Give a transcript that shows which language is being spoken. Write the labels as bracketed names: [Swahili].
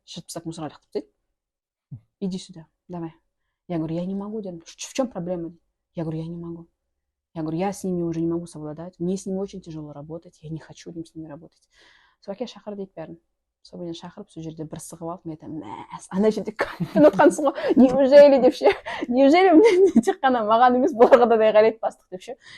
[Kazakh] Шығып тастап мусорға лақтырып тастайды. [Russian] Иди сюда, давай. Я говорю, я не могу, дедім. В чем проблема? Я говорю, я не могу. Я говорю, я с ними уже не могу совладать. Мне с ними очень тяжело работать. Я не хочу с ними работать. [Kazakh] Соке шақыр дейді бәрін. Собымен шақырып, сол жерде бір сығып алып, мен айтамын, ана жерде кәмпін отқансың ғой, [Russian] неужели [Kazakh] деп ше, неужели тек қана маған емес бұларға да қарайды бастық деп ше.